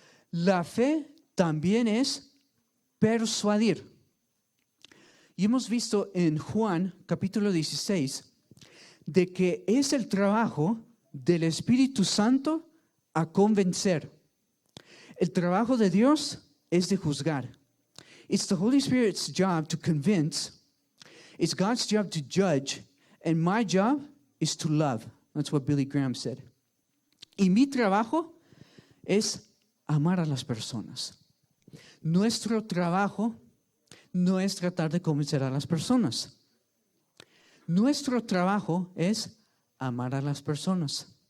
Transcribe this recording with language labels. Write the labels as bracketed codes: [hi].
[es] La fe también es persuadir. Y hemos visto en Juan capítulo 16 de que es el trabajo del Espíritu Santo a convencer. El trabajo de Dios es de juzgar. [en] It's the Holy Spirit's job to convince. It's God's job to judge. And my job is to love. That's what Billy Graham said. [es] Y mi trabajo es amar a las personas. Nuestro trabajo no es tratar de convencer a las personas. Nuestro trabajo es amar a las personas.